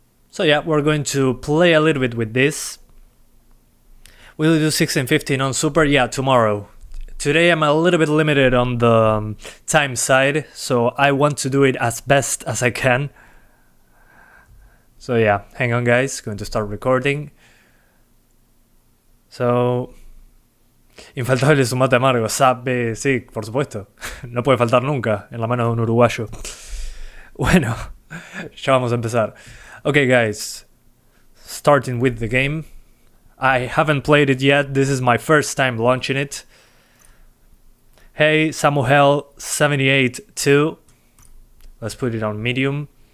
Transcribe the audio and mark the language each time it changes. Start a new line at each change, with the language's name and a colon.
English: So yeah, we're going to play a little bit with this. Will we do 1615 on Super? Yeah, tomorrow. Today I'm a little bit limited on the time side, so I want to do it as best as I can. So yeah, hang on guys, going to start recording.
Spanish: So, infaltable su mate amargo, sabe, sí, por supuesto. No puede faltar nunca en la mano de un uruguayo. Bueno, ya vamos a empezar.
English: Okay guys, starting with the game. I haven't played it yet, this is my first time launching it. Hey, Samuel78-2. Let's put it on medium.